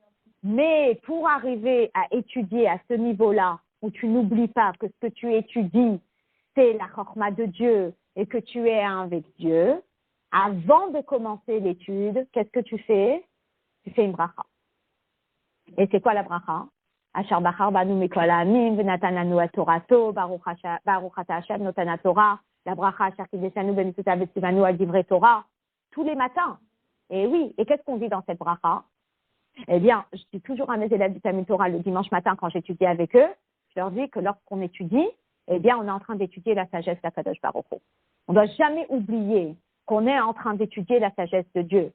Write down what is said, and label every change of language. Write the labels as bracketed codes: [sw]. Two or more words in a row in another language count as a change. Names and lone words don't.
[fr] Mais pour arriver à étudier à ce niveau-là, où tu n'oublies pas que ce que tu étudies, c'est la chorma de Dieu et que tu es un avec Dieu, avant de commencer l'étude, qu'est-ce que tu fais? Tu fais une bracha. Et c'est quoi la bracha? [he] אשר בחר בנו מכל העמים ונתן לנו התורתו, ברוך אתה השם נותן התורה, la bracha אשר קדשנו במצוותיו וציונו על דברי תורה, [fr] tous les matins. Et oui, et qu'est-ce qu'on dit dans cette bracha? Eh bien, je dis toujours à mes élèves du Talmud Torah le dimanche matin quand j'étudie avec eux, je leur dis que lorsqu'on étudie, eh bien, on est en train d'étudier la sagesse d' [he] הקדוש ברוך הוא. [fr] On ne doit jamais oublier qu'on est en train d'étudier la sagesse de Dieu.